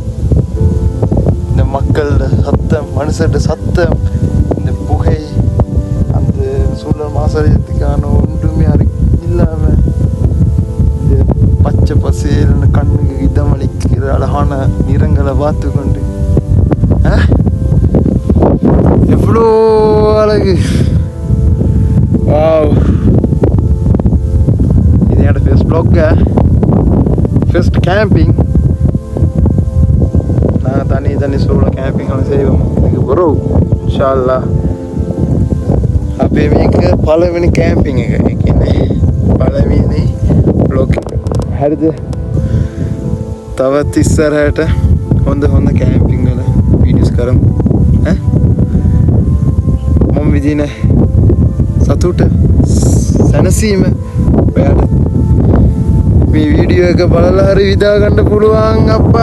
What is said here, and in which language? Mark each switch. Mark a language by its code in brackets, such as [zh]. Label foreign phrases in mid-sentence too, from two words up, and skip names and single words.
[ta] இந்த மக்களோட சத்தம், மனுஷோட சத்தம், இந்த புகை, அந்த சூழல் மாசடையத்துக்கான ஒன்றுமே இல்லாமல் இந்த பச்சை பசேல்னு கண்ணுக்கு இதமளிக்கிற அழகான நிறங்களை பார்த்து கொண்டு எவ்வளோ அழகு. வாவ், இது என்னோட [en] first blog, first camping. [ta] நாங்கள் தனி சூழல் கேம்பிங் எல்லாம் செய்வோம். இதுக்கு பிறகு [ar] إن شاء الله [si] අපේ මේක පළවෙනි කැම්පින් එක. ඒ කියන්නේ පළවෙනි බ්ලොග් එක. හරිද? තවත් ඉස්සරහට හොඳ කැම්පින් වල වීඩියෝස් කරමු. මම විදින සතුට සැනසීම ඔයාලට මේ වීඩියෝ එක බලලා හරි විදා ගන්න පුළුවන් අප්පා.